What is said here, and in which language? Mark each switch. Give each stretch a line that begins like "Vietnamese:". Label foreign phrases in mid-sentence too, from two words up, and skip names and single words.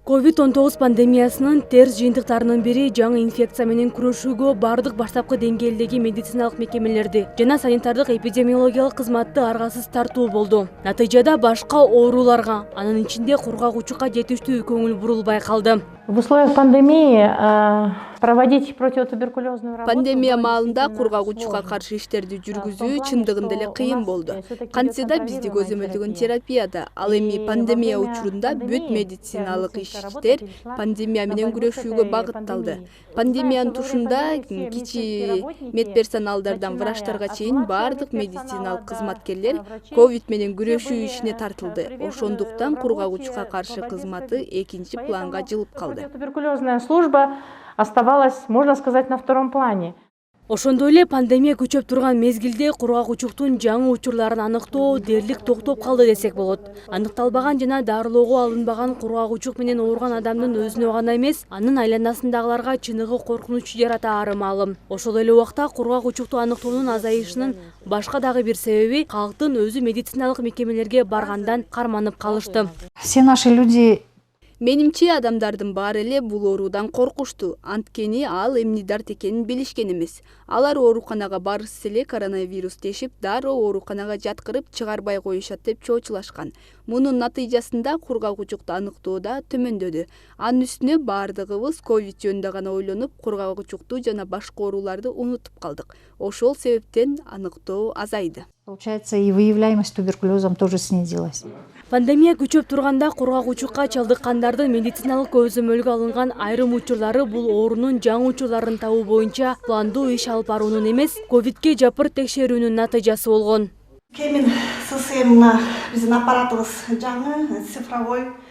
Kyrgyz: COVID-19 пандемиясынын терс жыйынтыктарынын бири жаңы инфекция менен күрөшүүгө бардык баштапкы деңгээлдеги медициналык мекемелерди жана санитардык эпидемиологиялык кызматты аргасыз тартуу болду. Натыйжада башка ооруларга, анын ичинде кургагучукка жетиштүү көңүл бурулбай калды.
Russian: В условиях пандемии проводить противотуберкулезную работу.
Kyrgyz: Пандемия маалында кургагучукка каршы иштерди жүргүзүү чындыгында эле кыйын болду. Кантсе да бизди көзөмөлдөгөн терапияда, ал эми пандемия учурунда бүт медициналык иштер пандемия менен күрөшүүгө багытталды. Пандемиянын тушунда кичи медперсоналдардан врачтарга чейин бардык медициналык кызматкерлер ковид менен күрөшүү ишине тартылды. Ошондуктан кургагучукка каршы кызматы экинчи планга жылып калды.
Russian: Туберкулезная служба оставалась, можно сказать, на втором плане.
Kyrgyz: Ошондой эле пандемия күчөп турган мезгилде кургагучуктун жаңы учурларын аныктоо дерлик токтоп калды десек болот. Аныкталбаган жана дарылоого алынбаган кургагучук менен ооруган адамдын өзүнө гана эмес, анын айланасындагыларга чыныгы коркунуч жаратаары маалым. Ошол эле убакта кургагучукту аныктоонун азайышынын башка дагы бир себеби калктын өзү медициналык мекемелерге баргандан карманып калышты.
Russian: Все наши люди.
Kyrgyz: Менимче адамдардын баары эле бул оорудан коркушту. Анткени ал эмне дарт экенин билишкен эмес. Алар ооруканага барышса эле коронавирус дешип, дароо ооруканага жаткырып чыгарбай коюшат деп чоочулашкан. Мунун натыйжасында кургагучукту аныктоодо төмөндөдү. Анын үстүнө бардыгыбыз ковид жөнүндө гана ойлонуп, кургагучукту жана башка ооруларды унутуп калдык. Ошол себептен аныктоо азайды.
Russian: Получается, и выявляемость туберкулезом тоже снизилась.
Kyrgyz: Пандемия күчөп турганда кургагучукка чалдыккандардын медициналык көзөмөлгө алынган айрым учурлары бул оорунун жаңы учурларын табуу боюнча пландуу иш алып баруунун эмес, ковидке жапыр текшерүүнүн натыйжасы болгон. Кемин ССМ биздин аппаратыбыз жаңы, цифровой.